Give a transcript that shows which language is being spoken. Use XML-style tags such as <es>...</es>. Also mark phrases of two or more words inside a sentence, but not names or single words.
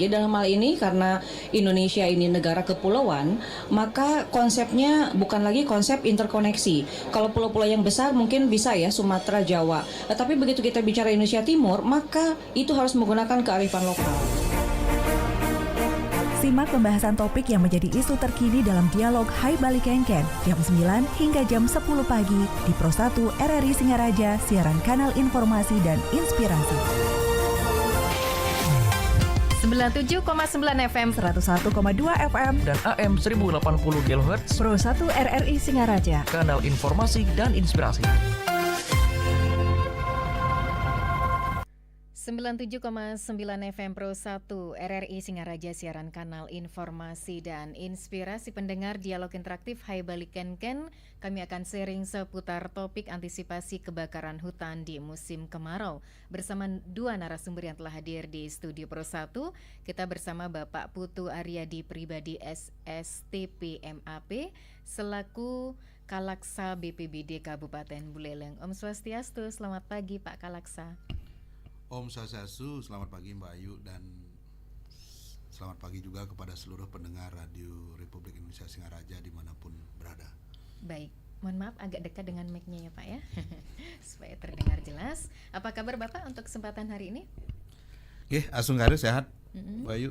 <id>Jadi dalam hal ini karena Indonesia ini negara kepulauan, maka konsepnya bukan lagi konsep interkoneksi. Kalau pulau-pulau yang besar mungkin bisa ya Sumatera, Jawa. Tapi begitu kita bicara Indonesia Timur, maka itu harus menggunakan kearifan lokal. Simak pembahasan topik yang menjadi isu terkini dalam dialog Hai Bali Kengken jam 9 hingga jam 10 pagi di Pro 1 RRI Singaraja, siaran kanal informasi dan inspirasi. 97,9 FM, 101,2 FM, dan AM 1080 kHz Pro 1 RRI Singaraja, kanal informasi dan inspirasi. 97,9 FM Pro 1 RRI Singaraja, siaran kanal informasi dan inspirasi. Pendengar dialog interaktif Hai Bali Kengken, kami akan sharing seputar topik antisipasi kebakaran hutan di musim kemarau bersama dua narasumber yang telah hadir di studio Pro 1. Kita bersama Bapak Putu Aryadi Pribadi SSTP MAP selaku Kalaksa BPBD Kabupaten Buleleng.</id> <ban>Om Swastiastu, selamat pagi Pak Kalaksa. Om Swastiastu,</ban> <id>selamat pagi Mbak Ayu, dan selamat pagi juga kepada seluruh pendengar Radio Republik Indonesia Singaraja dimanapun berada. Baik, mohon maaf agak dekat dengan mic-nya ya Pak ya, supaya terdengar jelas. Apa kabar Bapak untuk kesempatan hari ini? Asunggaru sehat, Mbak Ayu.</id>